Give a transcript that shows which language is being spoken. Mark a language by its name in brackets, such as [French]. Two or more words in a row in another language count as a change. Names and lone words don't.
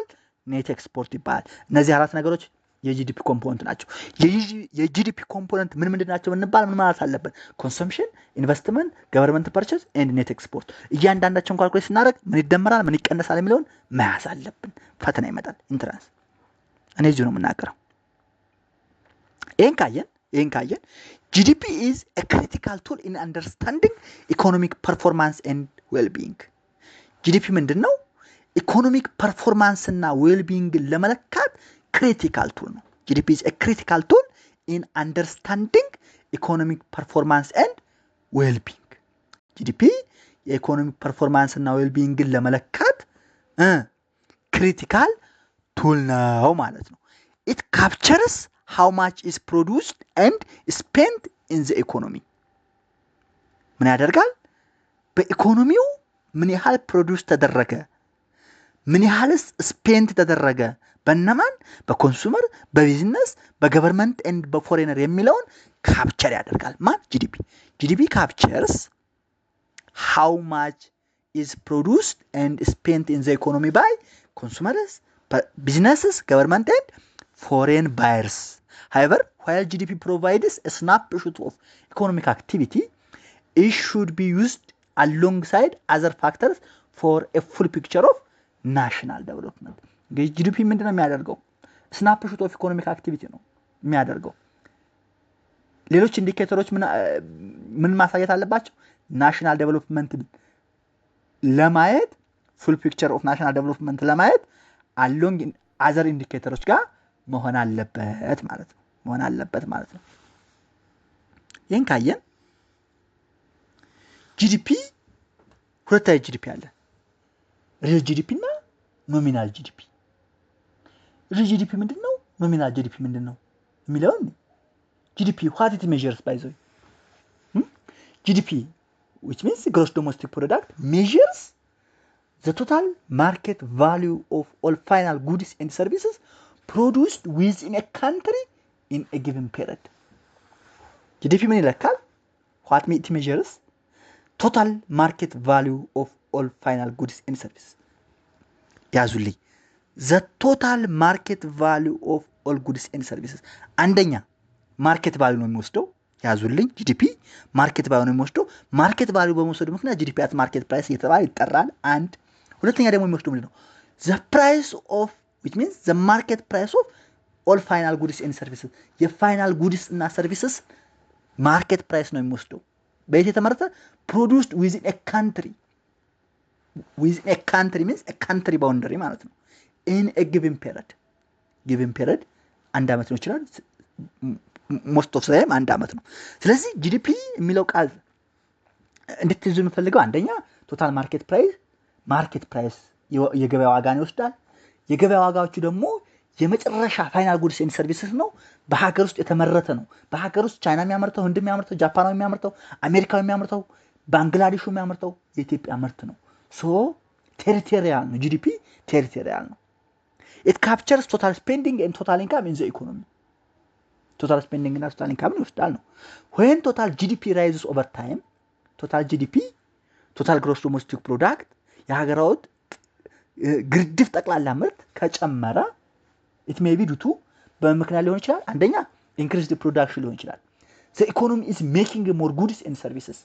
[English] net export [Amharic] ይባላል። እነዚህ አራት ነገሮች [English] GDP component [Amharic] ናቸው። [English] GDP component [Amharic] ምንድን ናቸው እንባል ምን ማለት አለበት? [English] consumption, investment, government purchase and net export። [Amharic] እያንዳንዳቸውን ካልኩሌት ስናደርግ ምን ይደመራል ምን ይቀነሳል የሚለውን መያዝ አለብን። ፈተና ይመጣል ኢንትራንስ። እኔ እዚሁ ነው የምናገረው። ይህን ካየን [English] GDP is a critical tool in understanding economic performance and well-being። [Amharic] ጂዲፒ ምንድን ነው? [English] economic performance [Amharic] እና ዌልቢንግ ለመለካት [English] critical tool [Amharic] ነው። [English] GDP is a critical tool in understanding economic performance and well-being። [Amharic] ጂዲፒ [English] economic performance [Amharic] እና ዌልቢንግን ለመለካት [English] critical tool [Amharic] ነው ማለት ነው። [English] it captures how much is produced and spent in the economy። [Amharic] ምን ያደርጋል? በኢኮኖሚው ምን ያህል ፕሮዲውስ ተደረገ፣ ምን ያህልስ ስፔንት ተደረገ በእነማን በኮንሱመር በቢዝነስ በገቨርንመንት ኤንድ በፎሬነር የሚለውን ካፕቸር ያደርጋል ማን [English] GDP captures how much is produced and spent in the economy by consumers, businesses, government and foreign buyers. However, while GDP provides a snapshot of economic activity, it should be used alongside other factors for a full picture of national development. [Amharic] GDP ምንድነው የሚያደርገው? [English] snapshot of economic activity [Amharic] ነው የሚያደርገው። ሌሎች ኢንዲኬተሮች ምን ማሳየት አለባቸው? [English] national development [Amharic] ለማየት [English] full picture of national development [Amharic] ለማየት [English] along other indicators [Amharic] ጋር መሆን አለበት ማለት ነው። ይህን ካየን ጂዲፒ ሁለት አይነት ጂዲፒ አለ። [English] real GDP [Amharic] እና [English] nominal GDP። real GDP [Amharic] ምንድነው? [English] nominal GDP [Amharic] ምንድነው የሚለውን GDP, [English] what it measures by the way? GDP, which means gross domestic product, measures the total market value of all final goods and services produced within a country in a given period. [Amharic] GDP ምን ይለካል? [English] What it measures? Total market value of all final goods and services. ያዙልኝ። The total market value of all goods and services. [Amharic] አንደኛ [English] market value [Amharic] ነው የሚወስደው። ያዙልኝ [English] GDP market value [Amharic] ነው የሚወስደው። [English] market value [Amharic] በመውሰዱ ምክንያት [English] GDP at market price [Amharic] እየተባለ ይጠራል። አንድ ሁለተኛ ደግሞ የሚወስደው ምንድነው? [English] the price of which means the market price of all final goods and services final goods and services market price [Amharic] ነው የሚወስደው። በየት የተመረተ? [English] produced within a country means a country boundary [Amharic] ማለት ነው። [English] in a given period [Amharic] አንድ አመት ነው ይችላል። [English] most of [Amharic] them አንድ አመት ነው። ስለዚህ ጂዲፒ የሚለው ቃል እንድትይዙ የምፈልገው አንደኛ [English] total market price [Amharic] የገበያ ዋጋን ይወስዳል። የገበያ ዋጋዎቹ ደግሞ የመጨረሻ [English] final goods and services [Amharic] ነው። በሀገር ውስጥ የተመረተ ነው። በሀገር ውስጥ ቻይና የሚያመርተው፣ ህንድ የሚያመርተው፣ ጃፓናዊ የሚያመርተው፣ አሜሪካዊ የሚያመርተው፣ ባንግላዴሹ የሚያመርተው የኢትዮጵያ ምርት ነው። [English] so territorial [Amharic] ነው። ጂዲፒ ቴሪቶሪያል ነው። [English] it captures total spending and total income in the economy. total spending እና total income [Amharic] ይወስዳል ነው። [English] when total GDP rises over time, total gross domestic product [Amharic] የሀገራውት ግርድፍ ጠቅላላ ምርት ከጨመረ [English] it may be due to [Amharic] በምክንያት ሊሆን ይችላል። አንደኛ [English] increased production [Amharic] ሊሆን ይችላል። [English] the economy is making more goods and services.